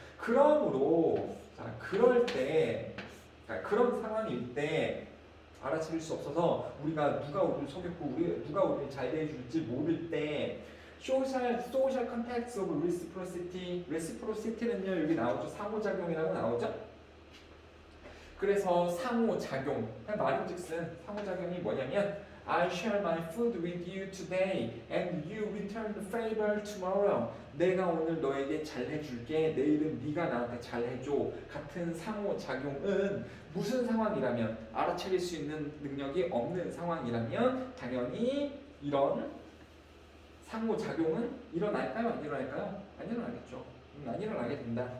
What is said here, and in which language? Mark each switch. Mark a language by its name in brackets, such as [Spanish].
[Korean] 그러므로 그럴 때, 그런 상황일 때 알아차릴 수 없어서 우리가 누가 우리를 속였고 누가 우리를 잘 대해줄지 모를 때 [English] social contacts of reciprocity, [Korean] reciprocity는요 여기 나오죠. 상호작용이라고 나오죠. 그래서 상호작용, 말인즉슨 상호작용이 뭐냐면 [English] I share my food with you today and you return the favor tomorrow. [Korean] 내가 오늘 너에게 잘해줄게. 내일은 네가 나한테 잘해줘. 같은 상호작용은 무슨 상황이라면, 알아차릴 수 있는 능력이 없는 상황이라면 당연히 이런 상호작용은 일어날까요? 안 일어날까요? 안 일어나겠죠. 안 일어나게 된다.